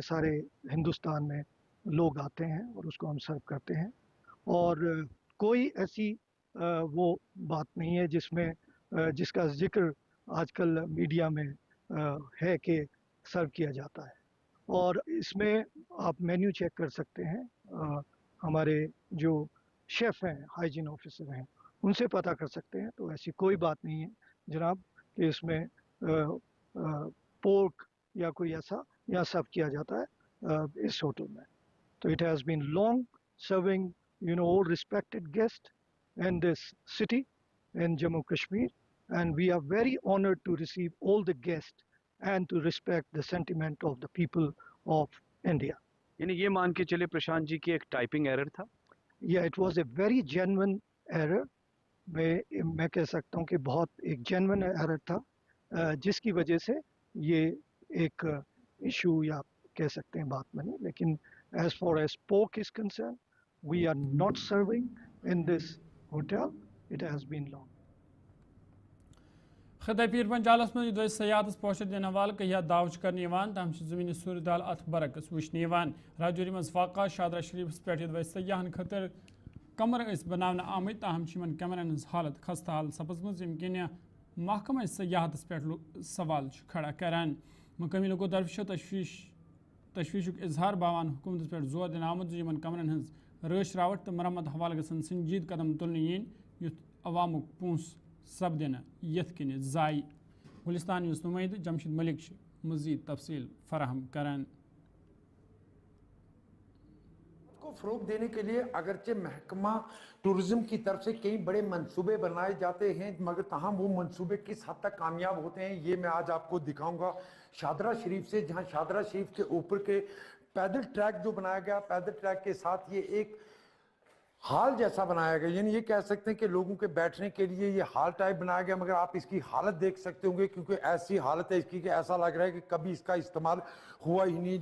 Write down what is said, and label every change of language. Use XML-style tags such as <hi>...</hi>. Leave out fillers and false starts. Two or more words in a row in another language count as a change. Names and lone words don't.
<ur>سارے ہندوستان میں لوگ آتے ہیں اور اس کو ہم سرو کرتے ہیں اور کوئی ایسی وہ بات نہیں ہے جس کا ذکر آج کل میڈیا میں ہے کہ سرو کیا جاتا ہے اور اس میں آپ مینیو چیک کر سکتے ہیں ہمارے جو شیف ہیں</ur> <en>hygiene officer</en> <ur>ہیں ان سے پتہ کر سکتے ہیں تو ایسی کوئی بات نہیں ہے جناب کہ اس میں پورک یا کوئی ایسا یہاں سرو کیا جاتا ہے اس ہوٹل میں تو</ur> <en>it has been long serving all respected guests in this city in Jammu Kashmir and we are very honored to receive all the guests and to respect the sentiment of the people of India.</en> <ur>یعنی یہ مان کے چلے پرشانت جی کی ایک</ur> <en>typing error</en> <ur>تھا</ur> <en>Yeah, it was a very genuine error.</en> <ur>میں کہہ سکتا ہوں کہ بہت ایک</ur> <en>genuine error</en> <ur>تھا جس کی وجہ سے یہ ایک ایشو یا کہہ سکتے ہیں بات بنی لیکن</ur> <en>as far as pork is concerned we are not serving in this hotel. It has been long.</en> <ks>خطہ پیر پنچالس من دس سیاحت پوشت دن حوالہ کہ دعوچ کرنے تم زمین صورتحال ات برعکس وچھنے راجوری مز واقع شادرہ شریف پہ سیاحن خاطر کمر بنانا آمت تاہم ان کمرن ہز حالت خستہ حال سپزمز یم کن محکمہ سیاحت پہ سوال کھڑا کران مقامی لوگوں طرف تشویشک اظہار باوان حکومت پہ زور دن آمت ان کمرن ہز رش راوٹ تو مرمت حوالہ گھن سنجید قدم تلنے یت عوامک پونس سپدن یت کن ضائع گلستان نیوز نمائند جمشید ملک مزید تفصیل فراہم کران</ks> <ur>کو فروغ دینے کے لیے اگرچہ محکمہ ٹورزم کی طرف سے کئی بڑے منصوبے بنائے جاتے ہیں، مگر تمام وہ منصوبے کس حد تک کامیاب ہوتے ہیں یہ میں آج آپ کو دکھاؤں گا شادرہ شریف سے، جہاں شادرہ شریف کے اوپر کے پیدل ٹریک جو بنایا گیا، پیدل ٹریک کے ساتھ یہ ایک ہال جیسا بنایا گیا، یعنی یہ کہہ سکتے ہیں کہ لوگوں کے بیٹھنے کے لیے یہ</ur> <en>hall type</en> <ur>بنایا گیا، مگر آپ اس کی حالت دیکھ سکتے ہوں گے کیونکہ ایسی حالت ہے اس کی کہ ایسا لگ رہا ہے کہ کبھی اس کا استعمال ہوا ہی نہیں.</ur>